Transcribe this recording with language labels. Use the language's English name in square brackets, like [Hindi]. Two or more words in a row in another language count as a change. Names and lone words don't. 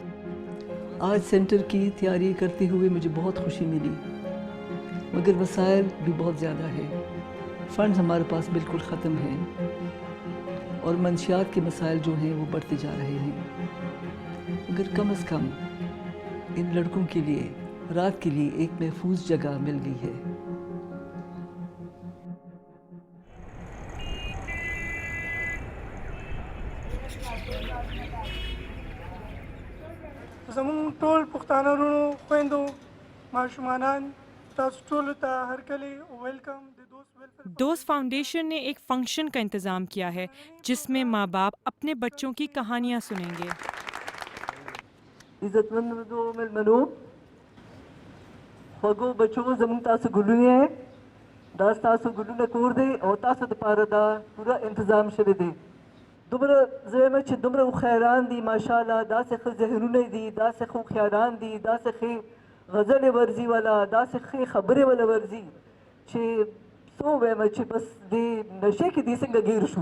[Urdu] آج سینٹر کی تیاری کرتے ہوئے مجھے بہت خوشی ملی، مگر وسائل بھی بہت زیادہ ہے. فنڈز ہمارے پاس بالکل ختم ہیں اور منشیات کے مسائل جو ہیں وہ بڑھتے جا رہے ہیں. مگر کم از کم ان لڑکوں کے لیے رات کے لیے ایک محفوظ جگہ مل گئی ہے. [Pashto] زمون ټول پښتانه ورونو خویندو ماشومانان تاسو ټولو ته هرکلی ویلکم. [Urdu] دوست فاؤنڈیشن نے ایک فنکشن کا انتظام کیا ہے جس میں ماں باپ اپنے بچوں کی کہانیاں سنیں گے. [Pashto] عزت مندو ملمنو خوږو بچو زموږ تاسو ګلونه یې دا ستاسو ګلونه کور دی او تاسو دپاره دا پوره انتظام شوی دی. دومره زه یم چې دومره هوښیاران دي ماشاءالله، داسې ښه ذهنونه دي، داسې ښه هوښیاران دي، داسې ښې غزلې ورځي والا، داسې ښې خبرې والا ورځي چې څه ووایم چې بس دې نشې کې دې څنګه ګیر شو.